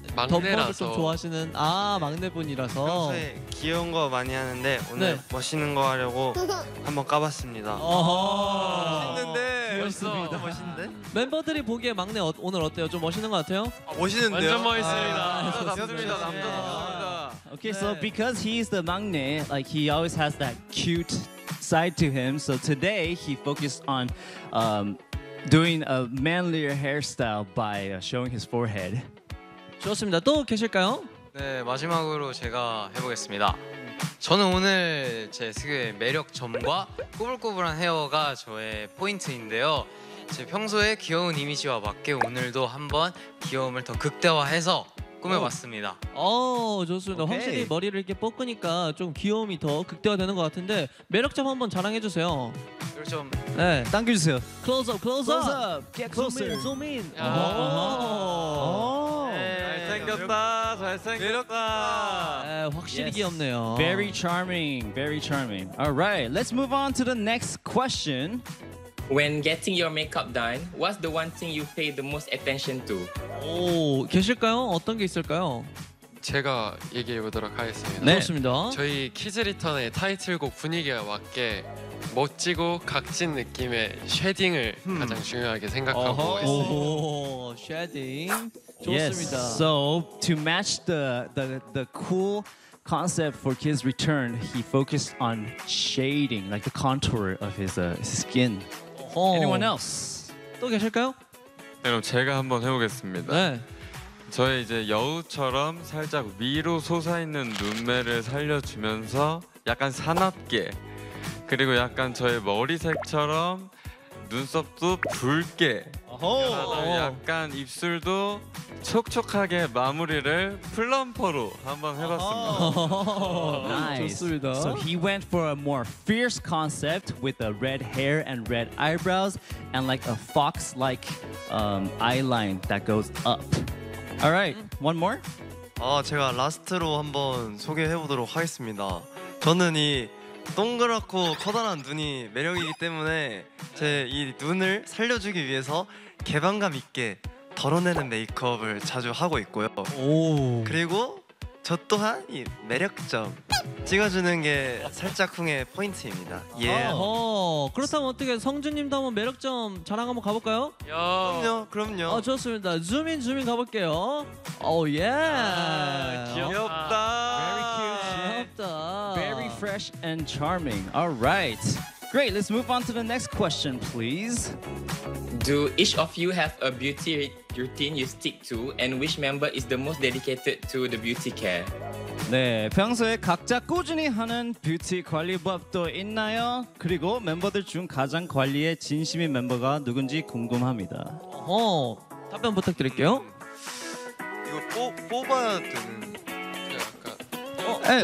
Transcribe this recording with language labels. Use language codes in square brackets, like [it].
[ko] 덧머를 좀 좋아하시는 아 막내분이라서 평소에 귀여운 거 많이 하는데 오늘 네. 멋있는 거 하려고 한번 까봤습니다. 멋있는데 멋있어. 멋있는데 멤버들이 보기에 막내 오늘 어때요? 좀 멋있는 거 같아요? 아, 멋있는데요? 완전 멋있습니다. 감사합니다. 감사합니다. [en] Okay, so because he's the 막내, like he always has that cute side to him. So today he focused on. Doing a manlier hairstyle by showing his forehead. [ko] 좋습니다. 또 계실까요? 네, 마지막으로 제가 해보겠습니다. 저는 오늘 제 특유의 매력 점과 꼬불꼬불한 헤어가 저의 포인트인데요. 제 평소에 귀여운 이미지와 맞게 오늘도 한번 귀여움을 더 극대화해서 꾸며봤습니다. 오, 좋습니다. Okay. 확실히 머리를 이렇게 뻗으니까 좀 귀여움이 더 극대화되는 것 같은데 매력점 한번 자랑해주세요. 좀 네, 당겨주세요. [en] Close up, close, close up. up. Get closer. Zoom in. [ko] 잘생겼다, 잘생겼다. 확실히 귀엽네요. [en] Very charming, very charming. All right, let's move on to the next question. When getting your makeup done, what's the one thing you pay the most attention to? [ko] 오, 계실까요? 어떤 게 있을까요? 제가 얘기해 보도록 하겠습니다. 네, 좋습니다. 저희 키즈 리턴의 타이틀곡 분위기에 맞게 멋지고 각진 느낌의 쉐딩을 가장 중요하게 생각하고 있습니다. 오, 쉐딩. 좋습니다. [en] Yes. So, to match the cool concept for Kids Return, he focused on shading, like the contour of his skin. Oh. Anyone else? [ko] 또 계실까요? 네, 그럼 제가 한번 해보겠습니다. 네. 저의 이제 여우처럼 살짝 위로 솟아있는 눈매를 살려주면서 약간 사납게 그리고 약간 저의 머리색처럼 눈썹도 붉게 약간 입술도 촉촉하게 마무리를 플럼퍼로 한번 해봤습니다. [en] Oh, nice. [ko] 좋습니다. [en] So he went for a more fierce concept with a red hair and red eyebrows and like a fox-like eyeline that goes up. All right, one more? [ko] 아, 제가 라스트로 한번 소개해보도록 하겠습니다. 저는 이 동그랗고 커다란 눈이 매력이기 때문에 제 이 눈을 살려주기 위해서 개방감 있게 덜어내는 메이크업을 자주 하고 있고요. 오. 그리고 저 또한 이 매력점 찍어주는 게 살짝쿵의 포인트입니다. 예. 아, 그렇다면 어떻게 성준님도 한번 매력점 자랑 한번 가볼까요? 야. 그럼요, 그럼요. 아, 좋습니다. 줌인 줌인 가볼게요. 오 예. 귀엽다. [en] Very cute. [ko] 귀엽다. [en] Very fresh and charming. All right. Great. Let's move on to the next question, please. Do each of you have a beauty routine you stick to, and which member is the most dedicated to the beauty care? [ko] 네, 평소에 각자 꾸준히 하는 뷰티 관리법도 있나요? 그리고 멤버들 중 가장 관리에 진심인 멤버가 누군지 궁금합니다. 어, 답변 부탁드릴게요. 이거 뽑아야 되는. 약간.